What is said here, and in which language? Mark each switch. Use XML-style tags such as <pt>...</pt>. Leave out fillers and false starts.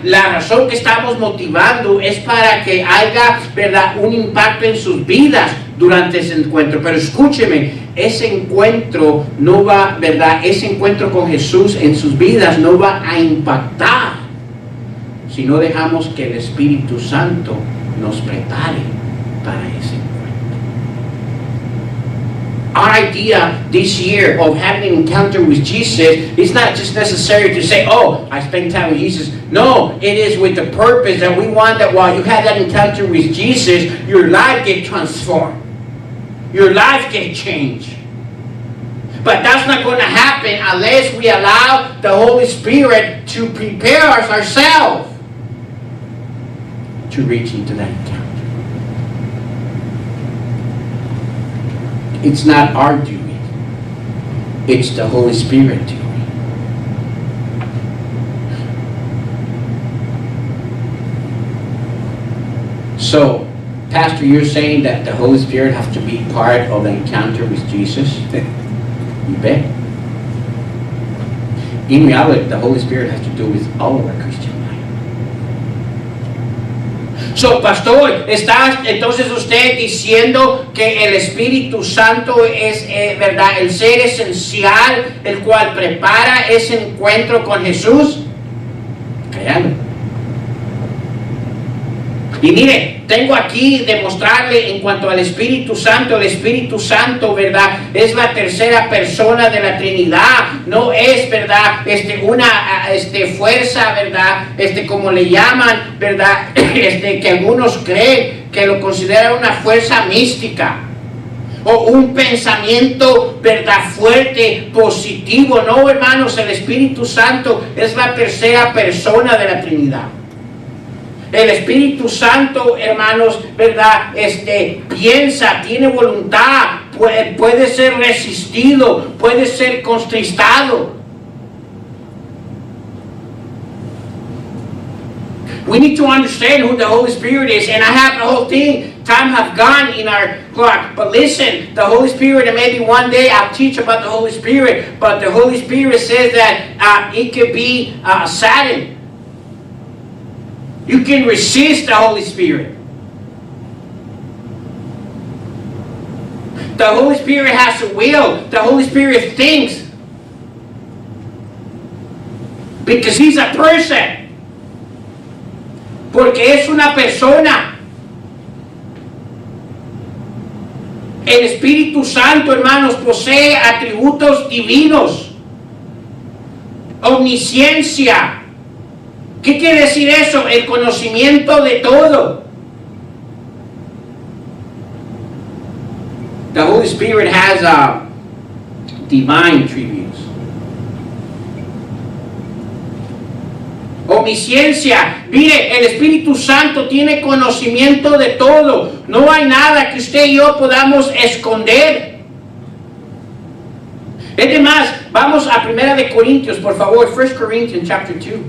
<es>La razón que estamos motivando es para que haya, ¿verdad?, un impacto en sus vidas durante ese encuentro. Pero escúcheme, ese encuentro no va, ¿verdad? Ese encuentro con Jesús en sus vidas no va a impactar si no dejamos que el Espíritu Santo nos prepare para ese encuentro.</es> <en>Our idea this year of having an encounter with Jesus is not just necessary to say, oh, I spend time with Jesus. No, it is with the purpose that we want that while you have that encounter with Jesus, your life get transformed. Your life get changed. But that's not going to happen unless we allow the Holy Spirit to prepare us ourselves to reach into that encounter. It's not our doing. It's the Holy Spirit doing. So, Pastor, you're saying that the Holy Spirit has to be part of the encounter with Jesus? You bet. In reality, the Holy Spirit has to do with all of our Christian life.</en> <es>So, pastor, ¿está entonces usted diciendo que el Espíritu Santo es, verdad, el ser esencial, el cual prepara ese encuentro con Jesús? Créalo. Y mire, tengo aquí demostrarle en cuanto al Espíritu Santo, el Espíritu Santo, ¿verdad? Es la tercera persona de la Trinidad, no es, ¿verdad? Una fuerza, ¿verdad? Como le llaman, ¿verdad? Que algunos creen que lo consideran una fuerza mística o un pensamiento, ¿verdad? Fuerte, positivo. No, hermanos, el Espíritu Santo es la tercera persona de la Trinidad. El Espíritu Santo, hermanos, ¿verdad? Piensa, tiene voluntad, puede ser resistido, puede ser contristado.</es> <en>We need to understand who the Holy Spirit is, and I have the whole thing. Time have gone in our clock, but listen, the Holy Spirit, and maybe one day I'll teach about the Holy Spirit, but the Holy Spirit says that it could be Satan. You can resist the Holy Spirit. The Holy Spirit has a will. The Holy Spirit thinks. Because He's a person.</en> <es>Porque es una persona. El Espíritu Santo, hermanos, posee atributos divinos. Omnisciencia. ¿Qué quiere decir eso? El conocimiento de todo.</es> <en>The Holy Spirit has divine attributes.</en> <es>Omnisciencia. Mire, el Espíritu Santo tiene conocimiento de todo. No hay nada que usted y yo podamos esconder. Es más, vamos a 1 de Corintios, por favor.</es> <en>1 Corinthians chapter 2.</en>